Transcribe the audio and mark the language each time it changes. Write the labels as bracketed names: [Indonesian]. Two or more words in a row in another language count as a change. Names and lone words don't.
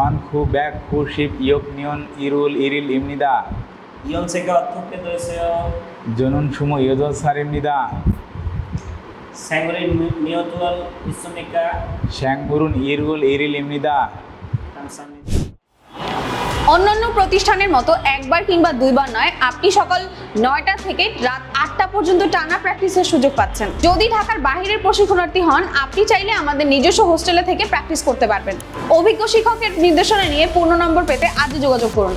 [Korean] 1996년 1월 1일입니다. 연세가 어떻게 되세요? 저는 28살입니다. 생일이 몇 월 있습니까? 생일은 1월 1일입니다. 감사합니다. [Bangla] অন্যান্য প্রতিষ্ঠানের মতো একবার কিংবা দুইবার নয়, আপনি সকাল 9টা থেকে রাত 8টা পর্যন্ত টানা প্র্যাকটিসের সুযোগ পাচ্ছেন। যদি ঢাকার বাইরের প্রশিক্ষণার্থী হন, আপনি চাইলে আমাদের নিজস্ব হোস্টেলে থেকে প্র্যাকটিস করতে পারবেন। অভিজ্ঞ শিক্ষকের নির্দেশনা নিয়ে পূর্ণ নম্বর পেতে আজই যোগাযোগ করুন।